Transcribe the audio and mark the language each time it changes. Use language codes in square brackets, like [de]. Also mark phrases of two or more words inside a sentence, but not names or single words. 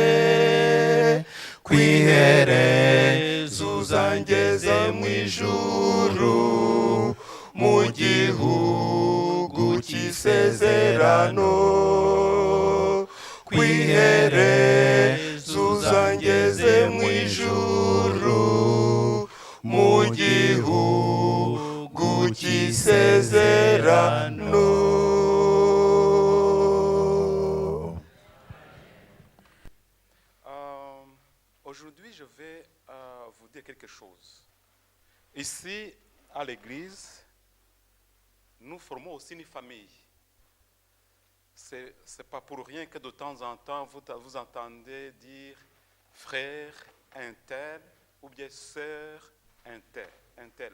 [rw] kwiherezo uzangeze mu ijuru mu gihugu cy'isezerano kwiherezo uzangeze mu ijuru mu gihugu cy'isezerano. [fr] Aujourd'hui, je vais vous dire quelque chose. Ici, à l'église, nous formons aussi une famille. Ce n'est pas pour rien que de temps en temps, vous entendez dire frère un tel ou bien sœur un tel.